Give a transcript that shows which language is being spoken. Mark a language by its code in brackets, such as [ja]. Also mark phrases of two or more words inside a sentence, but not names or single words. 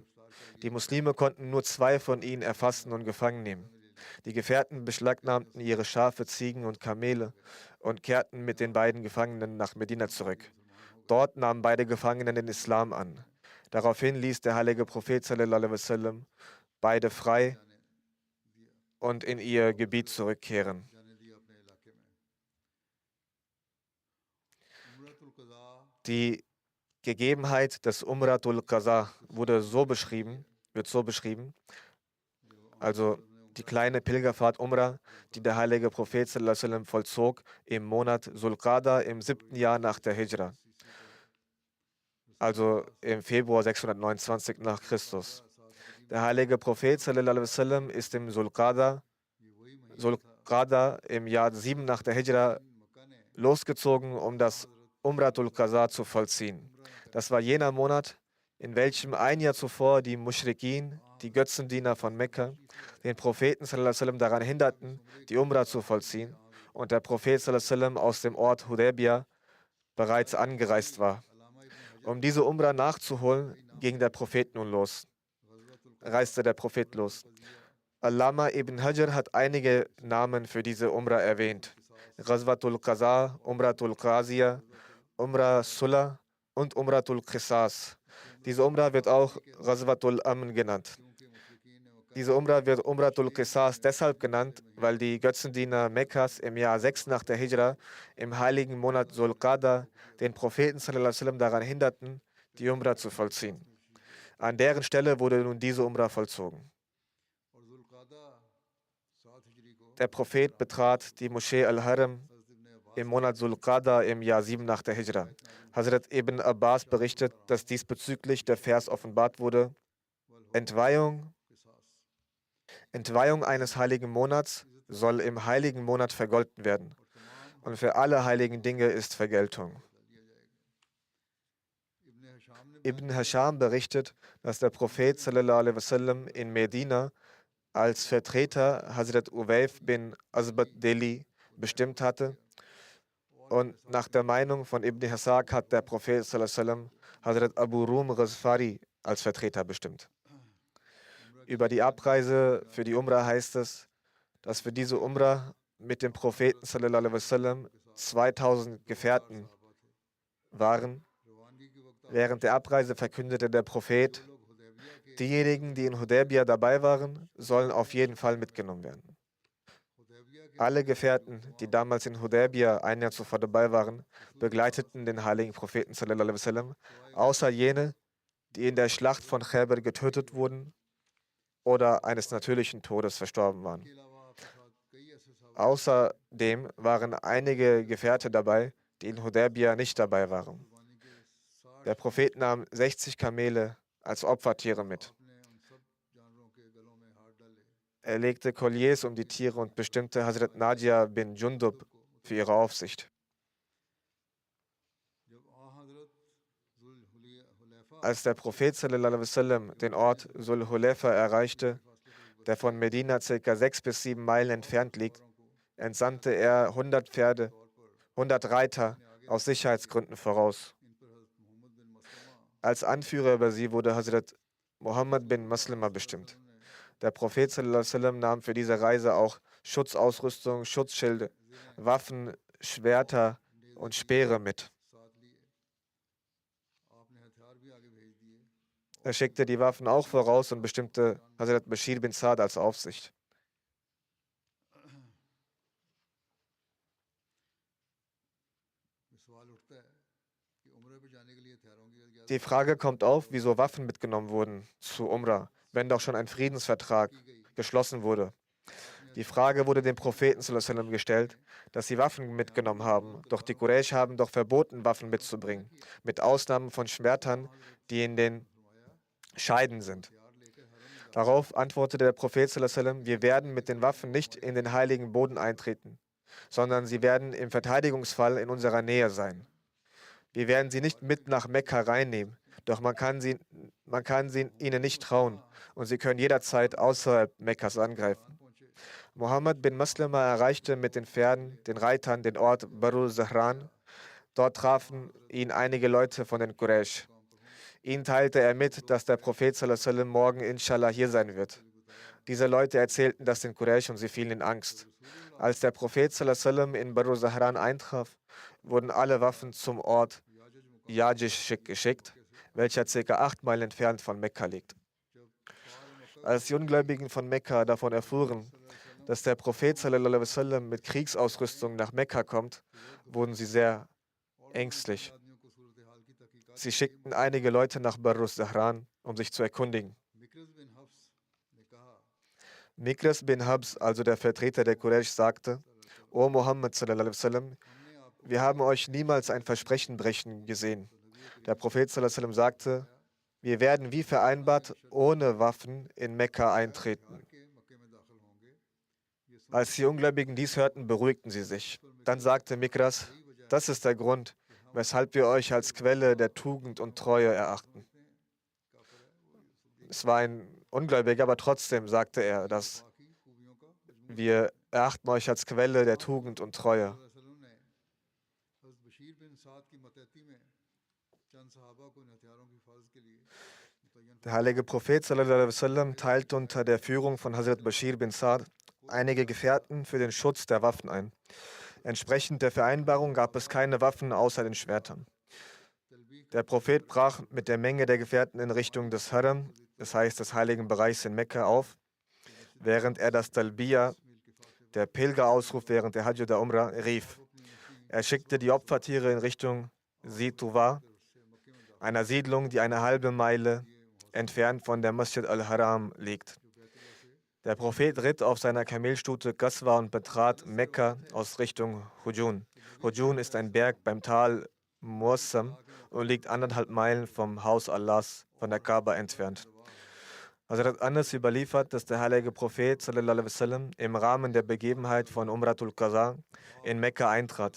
[de] Die Muslime konnten nur 2 von ihnen erfassen und gefangen nehmen. Die Gefährten beschlagnahmten ihre Schafe, Ziegen und Kamele und kehrten mit den beiden Gefangenen nach Medina zurück. Dort nahmen beide Gefangenen den Islam an. Daraufhin ließ der heilige Prophet [ar] صلى الله عليه وسلم [de] beide frei und in ihr Gebiet zurückkehren. Die Gegebenheit des Umratul Qaza wird so beschrieben, also die kleine Pilgerfahrt Umrah, die der heilige Prophet [ar] صلى الله عليه وسلم [de] vollzog im Monat Zulqada im 7. Jahr nach der Hijra, also im Februar 629 nach Christus. Der heilige Prophet [ar] صلى الله عليه وسلم [de] ist im Zulqada im Jahr 7 nach der Hijra losgezogen, um das Umratul Qaza zu vollziehen. Das war jener Monat, in welchem ein Jahr zuvor die Muschrikin, die Götzendiener von Mekka, den Propheten [ar] صلى الله عليه وسلم [de] daran hinderten, die Umrah zu vollziehen, und der Prophet [ar] صلى الله عليه وسلم [de] aus dem Ort Hudaybiyah bereits angereist war. Um diese Umrah nachzuholen, reiste der Prophet los. Allama ibn Hajar hat einige Namen für diese Umrah erwähnt. Ghazwatul Qaza, Umratul Qaziyah, Umrah Sulla und Umratul Qisas. Diese Umrah wird auch Ghazwatul Amn genannt. Diese Umrah wird Umratul Qisas deshalb genannt, weil die Götzendiener Mekkas im Jahr 6 nach der Hijra im heiligen Monat Sulqada den Propheten [ar] صلى الله عليه وسلم [de] daran hinderten, die Umrah zu vollziehen. An deren Stelle wurde nun diese Umrah vollzogen. Der Prophet betrat die Moschee Al-Haram im Monat Sulqada im Jahr 7 nach der Hijra. Hazrat Ibn Abbas berichtet, dass diesbezüglich der Vers offenbart wurde: Entweihung eines heiligen Monats soll im heiligen Monat vergolten werden. Und für alle heiligen Dinge ist Vergeltung. Ibn Hisham berichtet, dass der Prophet [ar] صلى الله عليه وسلم [de] in Medina als Vertreter Hazrat Uwayf bin Asbad Deli bestimmt hatte. Und nach der Meinung von Ibn Ishaq hat der Prophet [ar] صلى الله عليه وسلم [de] Hazrat Abu Rum Ghazfari als Vertreter bestimmt. Über die Abreise für die Umrah heißt es, dass für diese Umrah mit dem Propheten [ar] صلى الله عليه وسلم [de] 2000 Gefährten waren. Während der Abreise verkündete der Prophet, diejenigen, die in Hudaybiyah dabei waren, sollen auf jeden Fall mitgenommen werden. Alle Gefährten, die damals in Hudaybiyah ein Jahr zuvor dabei waren, begleiteten den heiligen Propheten [ar] صلى الله عليه وسلم, [de] außer jene, die in der Schlacht von Khaybar getötet wurden oder eines natürlichen Todes verstorben waren. Außerdem waren einige Gefährte dabei, die in Hudaybiyah nicht dabei waren. Der Prophet nahm 60 Kamele als Opfertiere mit. Er legte Kolliers um die Tiere und bestimmte Hazrat Nadia bin Jundub für ihre Aufsicht. Als der Prophet [ar] صلى الله عليه وسلم [de] den Ort Sul Hulayfa erreichte, der von Medina ca. 6 bis 7 Meilen entfernt liegt, entsandte er 100 Pferde, 100 Reiter aus Sicherheitsgründen voraus. Als Anführer über sie wurde Hazrat Muhammad bin Maslama bestimmt. Der Prophet [ar] صلى الله عليه وسلم [de] nahm für diese Reise auch Schutzausrüstung, Schutzschilde, Waffen, Schwerter und Speere mit. Er schickte die Waffen auch voraus und bestimmte Hazrat Bashir bin Saad als Aufsicht. Die Frage kommt auf, wieso Waffen mitgenommen wurden zu Umrah, wenn doch schon ein Friedensvertrag geschlossen wurde. Die Frage wurde dem Propheten [ar] صلى الله عليه وسلم [de] gestellt, dass sie Waffen mitgenommen haben, doch die Quraysh haben doch verboten, Waffen mitzubringen, mit Ausnahme von Schwertern, die in den Scheiden sind. Darauf antwortete der Prophet [ar] صلى الله عليه وسلم: [de] Wir werden mit den Waffen nicht in den heiligen Boden eintreten, sondern sie werden im Verteidigungsfall in unserer Nähe sein. Wir werden sie nicht mit nach Mekka reinnehmen, doch man kann sie ihnen nicht trauen und sie können jederzeit außerhalb Mekkas angreifen. Muhammad bin Maslama erreichte mit den Pferden, den Reitern den Ort Barul Zahran. Dort trafen ihn einige Leute von den Quraysh. Ihnen teilte er mit, dass der Prophet [ar] صلى الله عليه وسلم [de] morgen inshallah hier sein wird. Diese Leute erzählten das den Quraysh und sie fielen in Angst. Als der Prophet [ar] صلى الله عليه وسلم [de] in Barul Zahran eintraf, wurden alle Waffen zum Ort Yajish geschickt, welcher ca. 8 Meilen entfernt von Mekka liegt. Als die Ungläubigen von Mekka davon erfuhren, dass der Prophet [ar] صلى الله عليه وسلم [de] mit Kriegsausrüstung nach Mekka kommt, wurden sie sehr ängstlich. Sie schickten einige Leute nach Barus Zahran, um sich zu erkundigen. Mikras bin Habs, also der Vertreter der Quraysh, sagte: [ar] يا محمد صلى الله عليه وسلم, [de] wir haben euch niemals ein Versprechen brechen gesehen. Der Prophet [ar] صلى الله عليه وسلم [de] sagte: Wir werden wie vereinbart ohne Waffen in Mekka eintreten. Als die Ungläubigen dies hörten, beruhigten sie sich. Dann sagte Mikras: Das ist der Grund, weshalb wir euch als Quelle der Tugend und Treue erachten. Es war ein Ungläubiger, aber trotzdem sagte er, dass wir erachten euch als Quelle der Tugend und Treue. Der heilige Prophet [ar] صلى الله عليه وسلم [de] teilte unter der Führung von Hazrat Bashir bin Saad einige Gefährten für den Schutz der Waffen ein. Entsprechend der Vereinbarung gab es keine Waffen außer den Schwertern. Der Prophet brach mit der Menge der Gefährten in Richtung des Haram, das heißt des heiligen Bereichs in Mekka, auf, während er das Talbiya, der Pilgerausruf während der Hajj oder Umrah, rief. Er schickte die Opfertiere in Richtung Situwa, einer Siedlung, die eine halbe Meile entfernt von der Masjid al-Haram liegt. Der Prophet ritt auf seiner Kamelstute Qaswa und betrat Mekka aus Richtung Hujun. Hujun ist ein Berg beim Tal Muassam und liegt 1,5 Meilen vom Haus Allahs von der Kaaba entfernt. Hazrat Anas überliefert, dass der heilige Prophet [ar] صلى الله عليه وسلم [de] im Rahmen der Begebenheit von Umratul Qadha in Mekka eintrat.